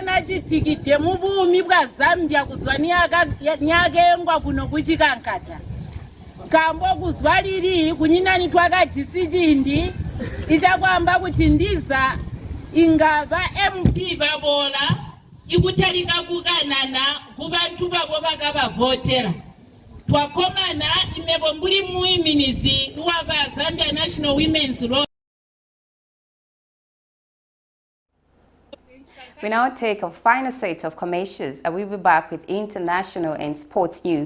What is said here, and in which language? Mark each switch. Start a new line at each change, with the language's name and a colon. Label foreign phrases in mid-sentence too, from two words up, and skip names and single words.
Tonga (Zambia): nachitikite mubumi bwa Zambia kuzwania nyagengwa kuno kuchikankata kambo kuzwaliri kunyinani twakajisijindi ichakwamba kuti ndiza ingava MP babola ikutalika kukanana kubantu babo bakabavotera twakomana imebo mbuli muiminizi waba Zambia National Women's Lobby.
English: We now take a final set of commercials and we'll be back with international and sports news.